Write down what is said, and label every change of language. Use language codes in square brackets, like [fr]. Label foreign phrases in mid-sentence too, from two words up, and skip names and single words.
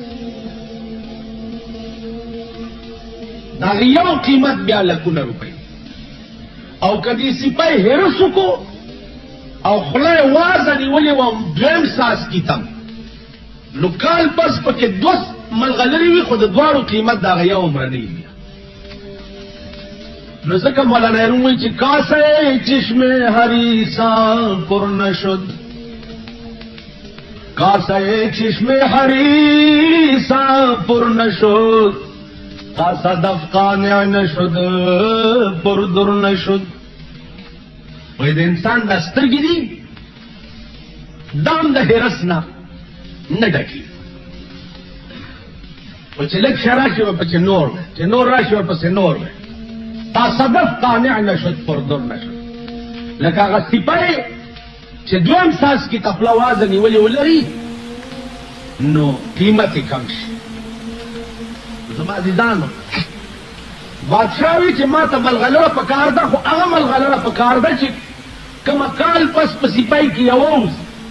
[ps] د هغې یو قیمت بیا لکونه روپۍ او که دې سپی حرس وکړو او خوله یې وازه نیولې وه دویم څاڅکي ته نو کال پس پکې 2 ملغلرې وي خو د دواړو قیمت د هغه یو عمرنۍ وي. نو ځکه مولانا روم وایي چې [fa] کاسه چشم حریصان پر نشد کاسه چشم حریصان پر نشد کاسه دفقانع نشد پر در نشد. [ps] وای د انسان دا سترګې دي دام د حرس نه ډکي و چې لږ شه راشي ورپسې نور دی چې نور راشي ورپسې نور دی [fa] تا صدف قانع نشد پر در نشد. [ps] لکه هغه سپی چې دویم څاڅکي ته خوله وازه نیولې ولري نو قیمت یې کم شي. زما عزیزانو بادشاه وي چې ما ته ملغلره په کار ده خو هغه ملغلره په کار ده چې کومه کال پس په سپی کې یوه وځي.